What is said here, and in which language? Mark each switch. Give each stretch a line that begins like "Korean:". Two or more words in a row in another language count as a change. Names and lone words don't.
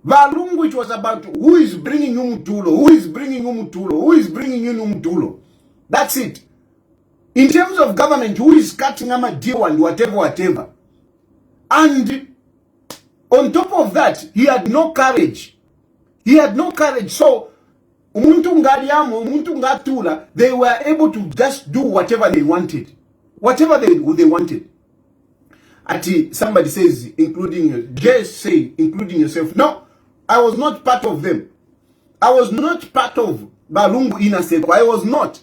English: Balungu, it was about who is bringing you Mutulo, who is bringing you Mutulo, who is bringing you Mutulo. That's it. In terms of government, who is cutting a deal and whatever. And on top of that, he had no courage. He had no courage. So,
Bemba: umuntu ngaliamo, umuntu ngatula,
English: they were able to just do whatever they wanted. Whatever they wanted. Somebody says, including, just say, including yourself. No, I was not part of them. I was not part of Balungu Inaseko. I was not.